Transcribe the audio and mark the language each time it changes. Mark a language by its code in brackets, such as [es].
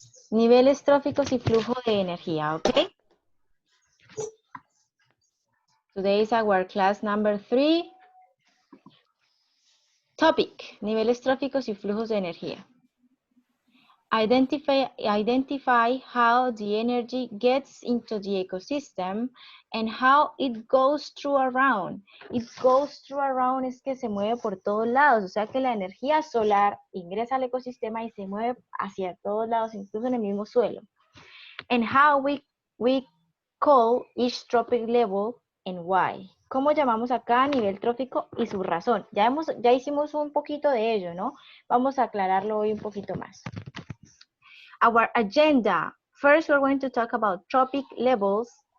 [es] Niveles tróficos y flujo de energía, ¿ok? [en] Today is our class number 3. [es] Topic, niveles tróficos y flujos de energía. [en] Identify how the energy gets into the ecosystem and how it goes through around. It goes through around [es] es que se mueve por todos lados, o sea que la energía solar ingresa al ecosistema y se mueve hacia todos lados, incluso en el mismo suelo. [en] And how we call each trophic level and why. [es] ¿Cómo llamamos a cada nivel trófico y su razón? Ya hicimos un poquito de ello, ¿no? Vamos a aclararlo hoy un poquito más. [en] Our agenda. First, we're going to talk about trophic levels.